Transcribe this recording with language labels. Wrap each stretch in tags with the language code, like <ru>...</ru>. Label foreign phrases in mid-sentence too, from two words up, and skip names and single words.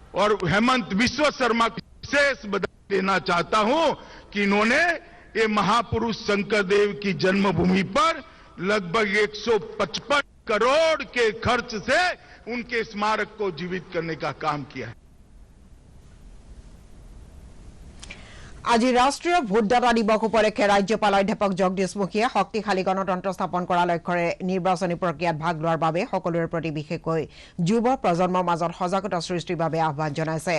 <hi>और हेमंत बिस्वा शर्मा को विशेष बधाई देना चाहता हूं कि इन्होंने ये महापुरुष शंकरदेव की जन्मभूमि पर लगभग 155 करोड़ के खर्च से उनके स्मारक को जीवित करने का काम किया है।</hi> <as>আজি ৰাষ্ট্ৰীয় ভোটদাতা দিৱস উপলক্ষে ৰাজ্যপাল অধ্যাপক জগদীশ মুখীয়ে শক্তিশালী গণতন্ত্ৰ স্থাপন কৰাৰ লক্ষ্যৰে নিৰ্বাচনী প্ৰক্ৰিয়াত ভাগ লোৱাৰ বাবে সকলোৰে প্ৰতি বিশেষকৈ যুৱ প্ৰজন্মৰ মাজত সজাগতা সৃষ্টিৰ বাবে আহ্বান জনাইছে।</as>